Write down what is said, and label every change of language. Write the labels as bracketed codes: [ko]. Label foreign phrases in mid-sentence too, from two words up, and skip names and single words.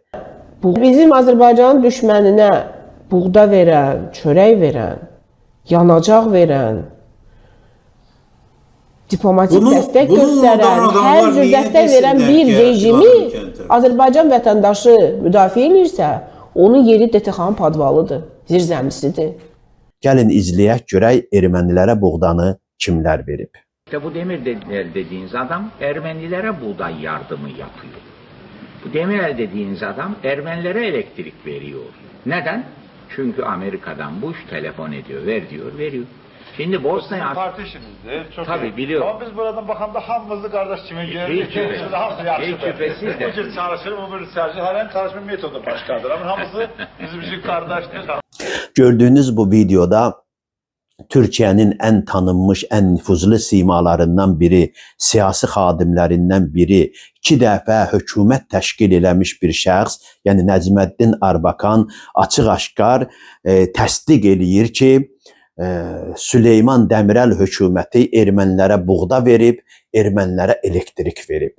[az] Bizim Azərbaycanın düşməninə buğda verən, çörək verən, yanacaq verən, diplomatik dəstək göstərən, hər cür dəstək verən bir rejimi Azərbaycan vətəndaşı müdafiə edirsə, onun yeri DTX-nın padvalıdır, zirzəmisidir. Gəlin izləyək, görək ermənilərə buğdanı kimlər verib. [tr] İşte bu Demirel dediğiniz adam Ermenilere buğday yardımı yapıyor. Bu Demirel dediğiniz adam Ermenilere elektrik veriyor. Neden? Çünkü Amerika'dan Bush telefon ediyor, ver diyor, veriyor. Şimdi Bosna'ya... Parti işinizdir, çok Tabii iyi. biliyorum. [az] Ama biz buradan bakanda hamımızı kardeş kimi görürüz. [tr] Hiç şüphesiz. [az] Hamısı yaxşı. [tr] Hiç şüphesiz de. Bu cür çalışır, bu bir tercih. Her çalışma metodu başkadır. Ama hamısı bizim için kardeştir. [az] Gördüğünüz bu videoda Türkiye'nin en tanınmış, en nüfuzlu simalarından biri, siyasi xadimlərindən biri, 2 dəfə hökumət təşkil eləmiş bir şəxs, yəni Nəcməddin Arbakan açıq-aşkar təsdiq eləyir ki, Süleyman Demirel hökuməti ermənilərə buğda verib, ermənilərə elektrik verib.